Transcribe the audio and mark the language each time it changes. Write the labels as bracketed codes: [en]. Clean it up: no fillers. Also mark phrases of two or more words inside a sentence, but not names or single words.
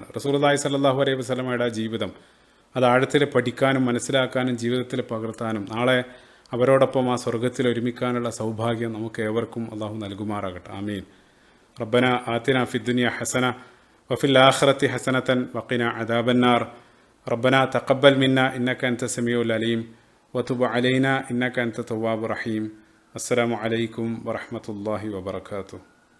[ar] رسول الله صلى الله عليه [ml] വസല്ലമയുടെ ജീവിതം അത് ആഴത്തിൽ പഠിക്കാനും മനസ്സിലാക്കാനും ജീവിതത്തിൽ പകർത്താനും നാളെ അവരോടൊപ്പം ആ സ്വർഗ്ഗത്തിൽ ഒരുമിക്കാനുള്ള സൗഭാഗ്യം നമുക്ക് ഏവർക്കും അള്ളാഹു നൽകുമാറാകട്ടെ. ആമീൻ. [ar] ربنا آتنا في الدنيا حسنة وفي الآخرة حسنة وقنا عذاب النار. ربنا تقبل منا إنك أنت السميع العليم وتب علينا إنك أنت التواب الرحيم. السلام عليكم ورحمة الله وبركاته.